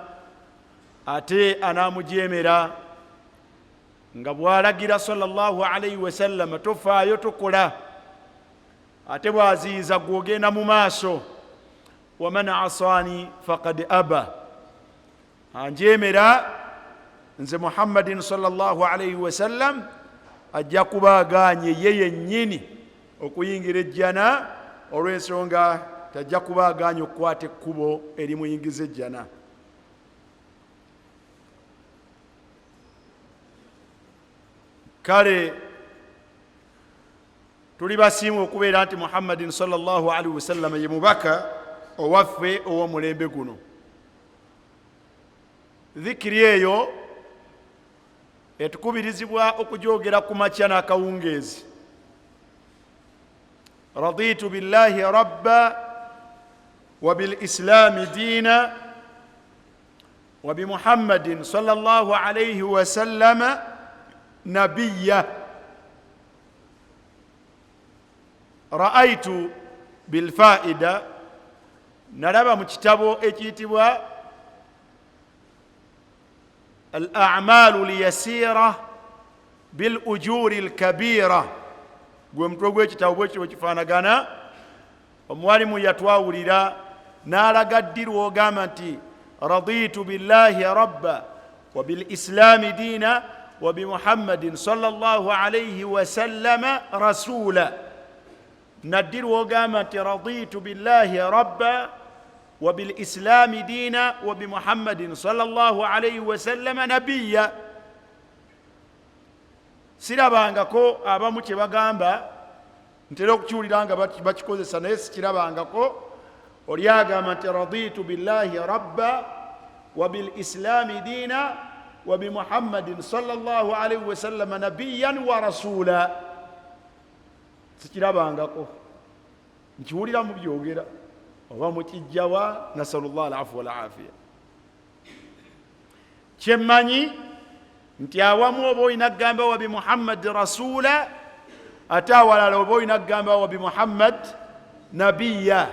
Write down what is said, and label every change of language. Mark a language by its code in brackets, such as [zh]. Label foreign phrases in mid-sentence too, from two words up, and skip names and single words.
[lg] Ate anaamujeemera nga bw'alagira [ar] صلى الله عليه وسلم [lg] tofaayo tokola, ate bw'aziyiza gw'ogenda mu maaso. [ar] ومن عصاني فقد أبى, [lg] anjeemera nze Muhammadin [ar] صلى الله عليه وسلم [lg] ajja kuba aganye ye yennyini okuyingira ejjana, olw'ensonga tajja kuba aganye okukwata ekkubo erimuyingiza ejjana. Kale tuli basiimu okubeera nti Muhammadin [ar] صلى الله عليه وسلم [lg] ye mubaka owaffe ow'omulembe guno. Dhikiri eyo etukubirizibwa okujoogera ku makya n'akawungeezi. [ar] رضيت بالله ربا وبالإسلام دينا وبمحمد صلى الله عليه وسلم نبيا. رأيت بالفائدة, [lg] nalaba mu kitabo ekiyitibwa al a'malu liyasira bil ujuri al kabira. Gwe mutwe gw'ekitabo bwe kityo kifaanagana. Omuwalimu yatwawulira n'alaga ddirwa ogamba nti [ar] رضيت بالله ربا وبالإسلام دينا وبمحمد صلى الله عليه وسلم رسولا. [lg] naddi lwogamba nti [ar] رضيت بالله ربا وبالإسلام دينا وبمحمد صلى الله عليه وسلم نبيا. [lg] sirabangako abamu kye bagamba, ntera okukiwulira nga bakikozesa naye sikirabangako. oli agamba nti [ar] رضيت بالله ربا وبالإسلام دينا وبمحمد صلى الله عليه وسلم نبيا ورسولا. [lg] sikirabangako, nkiwulira mu byogera oba mukijjawa, nasalullah alafu walafiya. kyemmanyi nti awamu oba olina kugamba [ar] وبمحمد رسولا, [lg] ate awalala oba olina kugamba [ar] وبمحمد نبيا.